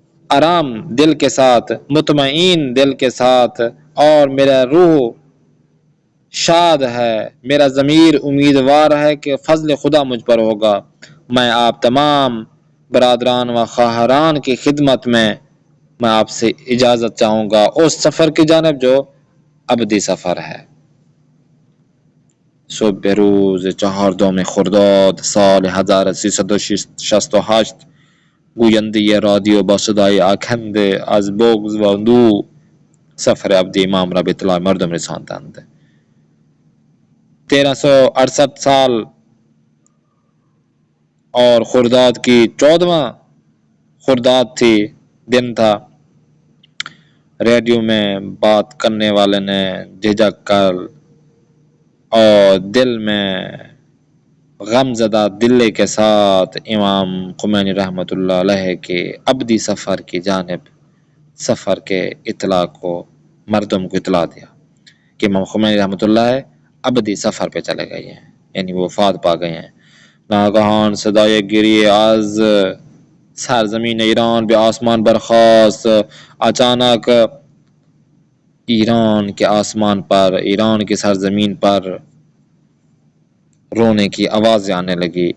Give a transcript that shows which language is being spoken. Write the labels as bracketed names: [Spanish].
[Urdu] آرام دل کے ساتھ، مطمئن دل کے ساتھ، اور میرا روح شاد ہے، میرا ضمیر امیدوار ہے کہ فضل خدا مجھ پر ہوگا، میں آپ تمام برادران و خواہران کی خدمت میں آپ سے اجازت چاہوں گا اس سفر کی جانب جو ابدی سفر ہے۔ [Persian] صبح روز 4 خرداد سال 1368 گوینده رادیو با صدای آکنده از بغض و اندوه سفر عبد امام را به اطلاع مردم رساندند. [Urdu] 1368 سال اور خرداد کی 14واں خرداد تھی، دن تھا. ریڈیو میں بات کرنے والے نے جھجک کر اور دل میں غم زدہ دلے کے ساتھ امام خمینی رحمۃ اللہ علیہ کے ابدی سفر کی جانب سفر کے اطلاع کو مردم کو اطلاع دیا کہ امام خمینی رحمۃ اللہ ابدی سفر پہ چلے گئے ہیں، یعنی وہ وفات پا گئے ہیں. [Persian] ناگہان صدای گریے از سرزمین ایران به آسمان برخاست. [Urdu] اچانک ایران کے آسمان پر، ایران کی سرزمین پر رونے کی آوازیں آنے لگی.